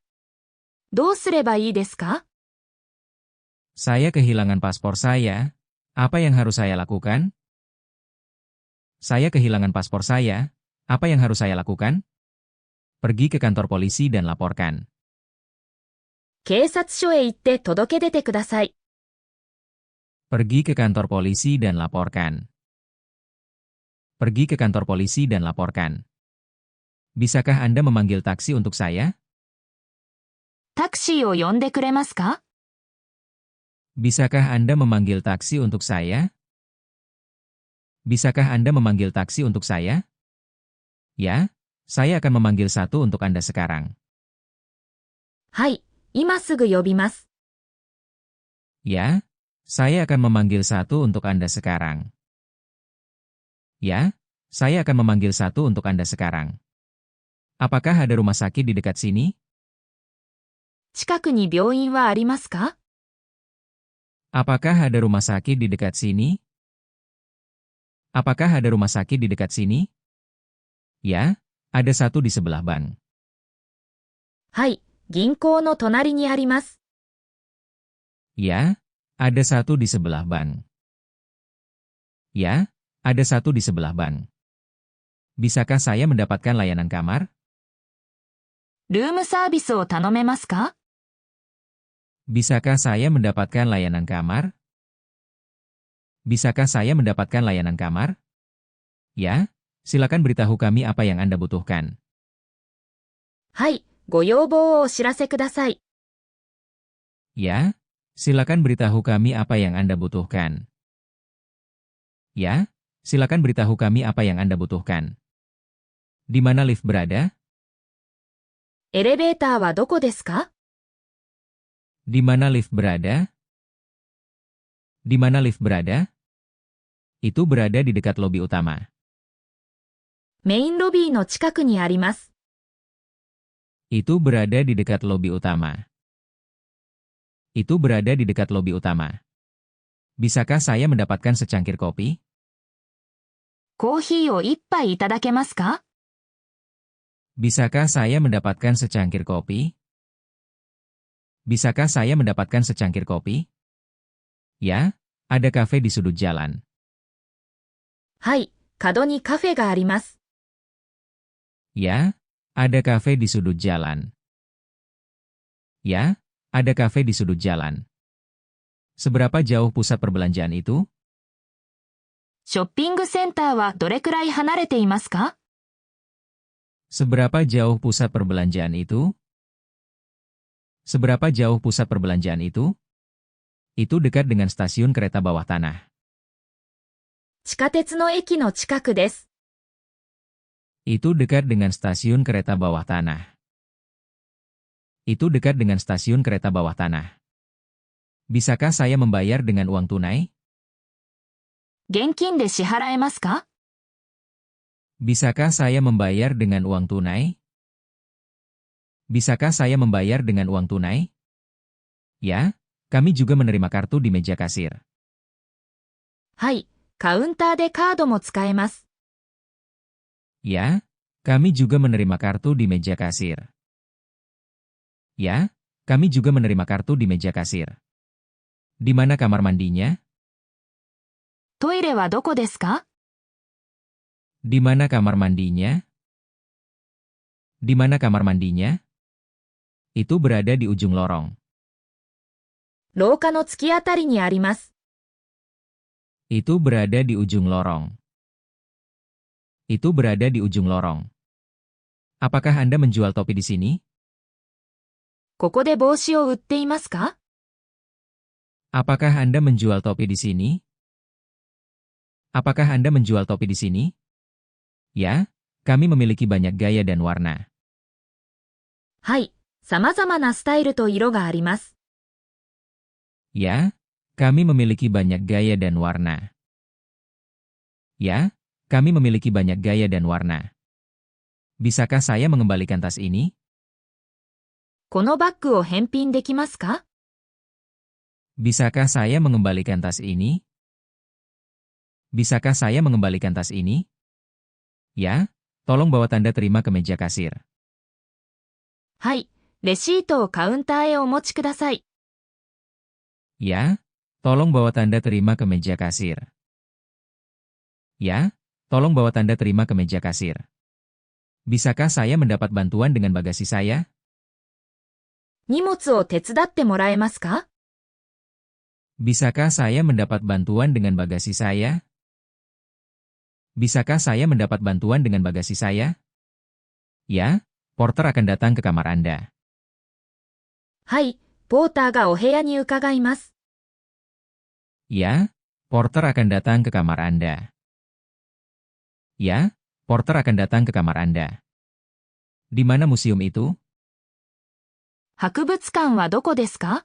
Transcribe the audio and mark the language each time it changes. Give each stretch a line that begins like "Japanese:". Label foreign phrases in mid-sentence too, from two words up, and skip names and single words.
Japanese: どうすればいいですか？
Indonesian: Saya kehilangan paspor saya. Apa yang harus saya lakukan? Saya kehilangan paspor saya. Apa yang harus saya lakukan? Pergi ke kantor polisi dan laporkan.
Japanese: 警察署へ行って届け出てください。
Indonesian: Pergi ke kantor polisi dan laporkan. Pergi ke kantor polisi dan laporkan. Bisakah Anda memanggil taksi untuk saya?
Japanese: タクシーを呼んでくれますか？
Indonesian: Bisakah Anda memanggil taksi untuk saya? Bisakah Anda memanggil taksi untuk saya? Ya, saya akan memanggil satu untuk Anda sekarang.
Japanese: はい、今すぐ呼びます。
Indonesian: Ya, saya akan memanggil satu untuk Anda sekarang. Ya, saya akan memanggil satu untuk Anda sekarang. Apakah ada rumah sakit di dekat sini?
Japanese: 近くに病院はありますか？
Indonesian: Apakah ada rumah sakit di dekat sini? Apakah ada rumah sakit di dekat sini? Ya, ada satu di sebelah bank.
Japanese: はい、銀行の隣にあります。
Indonesian: Ya, ada satu di sebelah bank. Ya, ada satu di sebelah bank. Bisakah saya mendapatkan layanan kamar?
Japanese: ルームサービスを頼めますか？
Indonesian: Bisakah saya mendapatkan layanan kamar? Bisakah saya mendapatkan layanan kamar? Ya, silakan beritahu kami apa yang Anda butuhkan.
Japanese: はい、ご要望をお知らせください。
Indonesian: Ya, silakan beritahu kami apa yang Anda butuhkan. Ya, silakan beritahu kami apa yang Anda butuhkan. Di mana lift berada?
Japanese: エレベーターはどこですか？
Indonesian: Di mana lift berada? Di mana lift berada? Itu berada di dekat lobi utama.
Japanese: メインロビーの近くにあります。
Indonesian: Itu berada di dekat lobi utama. Itu berada di dekat lobi utama. Bisakah saya mendapatkan secangkir kopi?
Japanese: コーヒーを一杯いただけますか？
Indonesian: Bisakah saya mendapatkan secangkir kopi? Bisakah saya mendapatkan secangkir kopi? Ya, ada kafe di sudut jalan.
Japanese: はい、角にカフェがあります。
Indonesian: Ya, ada kafe di sudut jalan. Ya, ada kafe di sudut jalan. Seberapa jauh pusat perbelanjaan itu?
Japanese: ショッピングセンターはどれくらい離れていますか？
Indonesian: Seberapa jauh pusat perbelanjaan itu? Seberapa jauh pusat perbelanjaan itu? Itu dekat dengan stasiun kereta bawah tanah.
Japanese: 地下鉄の駅の近くです。
Indonesian: Itu dekat dengan stasiun kereta bawah tanah. Itu dekat dengan stasiun kereta bawah tanah. Bisakah saya membayar dengan uang tunai?
Japanese: 現金で支払えますか？
Indonesian: Bisakah saya membayar dengan uang tunai? Bisakah saya membayar dengan uang tunai? Ya, kami juga menerima kartu di meja kasir.
Japanese: はい、カウンターでカードも使えます。
Indonesian: Ya, kami juga menerima kartu di meja kasir. Ya, kami juga menerima kartu di meja kasir. Di mana kamar mandinya?
Japanese: トイレはどこですか？
Indonesian: Di mana kamar mandinya? Di mana kamar mandinya? Itu berada di ujung lorong.
Japanese: 廊下の突き当たりにあります。
Indonesian: Itu berada di ujung lorong. Itu berada di ujung lorong. Apakah Anda menjual topi di sini?
Japanese: ここで帽子を売っていますか？
Indonesian: Apakah Anda menjual topi di sini? Apakah Anda menjual topi di sini? Ya, kami memiliki banyak gaya dan warna.
Japanese: はい、様々なスタイルと色があります。
Indonesian: Ya, kami memiliki banyak gaya dan warna. Ya, kami memiliki banyak gaya dan warna. Bisakah saya mengembalikan tas ini?
Japanese: このバッグを返品できますか？
Indonesian: Bisakah saya mengembalikan tas ini? Bisakah saya mengembalikan tas ini? Ya, tolong bawa tanda terima ke meja kasir.
Japanese: はい、レシートをカウンターへお持ちください。
Indonesian: Ya, tolong bawa tanda terima ke meja kasir. Ya, tolong bawa tanda terima ke meja kasir. Bisakah saya mendapat bantuan dengan bagasi saya?
Japanese: 荷物を手伝ってもらえますか？
Indonesian: Bisakah saya mendapat bantuan dengan bagasi saya? Bisakah saya mendapat bantuan dengan bagasi saya? Ya, porter akan datang ke kamar Anda.
Japanese: はい、ポーターがお部屋に伺います。
Indonesian: Ya, porter akan datang ke kamar Anda. Ya, porter akan datang ke kamar Anda. Di mana museum itu?
Japanese: 博物館はどこですか？